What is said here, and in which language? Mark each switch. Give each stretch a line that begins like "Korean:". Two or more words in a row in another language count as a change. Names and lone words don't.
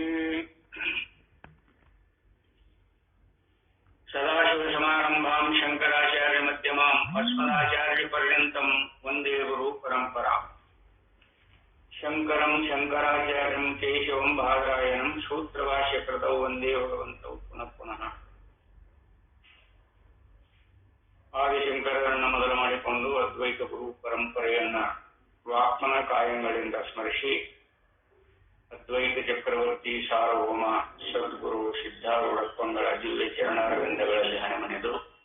Sanskrit: सदाशिवसमारंभां शंकराचार्य मध्यमां अस्मदाचार्य पर्यन्तं वंदे गुरु परंपरा। शंकरं शंकराचार्यं केशवं बादरायणं सूत्रभाष्यकृतौ वंदे भगवन्तौ पुनः पुनः।
Kannada: ಆದಿಶಂಕರರನ್ನು ಮೊದಲು ಮಾಡಿಕೊಂಡು ಅದ್ವೈತ ಗುರು ಪರಂಪರೆಯನ್ನ ವಾಕ್ಮನ ಕಾಯಗಳಿಂದ ಸ್ಮರಿಸಿ ಅದ್ವೈತ ಚಕ್ರವರ್ತಿ ಸಾರ್ವಭೌಮ ಸದ್ಗುರು ಸಿದ್ಧಾರೂಢಪ್ಪಂಗಳ ದಿವ್ಯ ಚರಣಾರವಿಂದಗಳಲ್ಲಿ ಹಣೆಮನೆದು